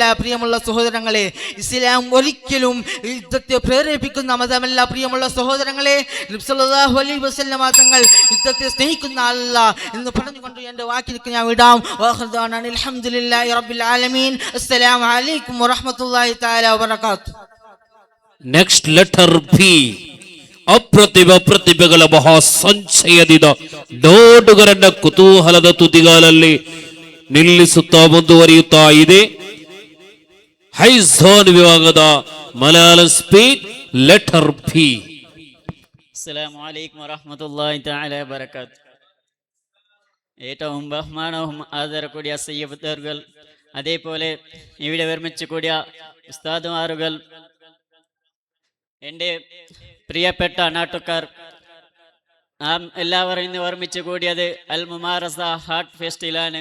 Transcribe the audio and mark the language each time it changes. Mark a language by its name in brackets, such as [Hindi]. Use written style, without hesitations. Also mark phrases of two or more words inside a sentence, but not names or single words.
[Malayalam] പ്രിയമുള്ള സഹോദരങ്ങളെ, ഇസ്ലാം ഒരിക്കലും യുദ്ധത്തെ പ്രേരിപ്പിക്കുന്ന മതമല്ല. പ്രിയമുള്ള സഹോദരങ്ങളെ, നബി [Arabic] صلى الله عليه وسلم [Malayalam] തങ്ങൾ യുദ്ധത്തെ സ്നേഹിക്കുന്ന ആളല്ല എന്ന് പറഞ്ഞുകൊണ്ട് എൻ്റെ വാക്കിലേക്ക് ഞാൻ വിടാം. [Arabic] الحمد لله رب العالمين. السلام عليكم ورحمة الله تعالى وبركاته. [English] next letter B. [Kannada] ಪ್ರತಿಭೆಗಳ ಮಹಾಸಂಚಯದಿಂದ ನೋಡುಗರನ್ನ ಕುತೂಹಲದ ತುದಿಗಾಲಲ್ಲಿ ನಿಲ್ಲಿಸುತ್ತಾ ಮುಂದುವರಿಯುತ್ತಾ ಇದೆ. ಹೈಝೋನ್ ವಿಭಾಗದ ಮಲಯಾಳಂ [English] speak letter B. [Arabic] السلام عليكم ورحمة الله تعالى وبركاته. [Malayalam] ഏറ്റവും ബഹുമാനവും ആദരകൂടിയ സയ്യിദുകൾ, അതേപോലെ ഇവിടെ ഒരുമിച്ച് കൂടിയ ഉസ്താദുമാരുകൾ, എൻ്റെ പ്രിയപ്പെട്ട നാട്ടുകാർ, നാം എല്ലാവരും ഇന്ന് ഒരുമിച്ച് കൂടിയത് അൽ മുമാറസ ഹാർട്ട് ഫെസ്റ്റിലാണ്.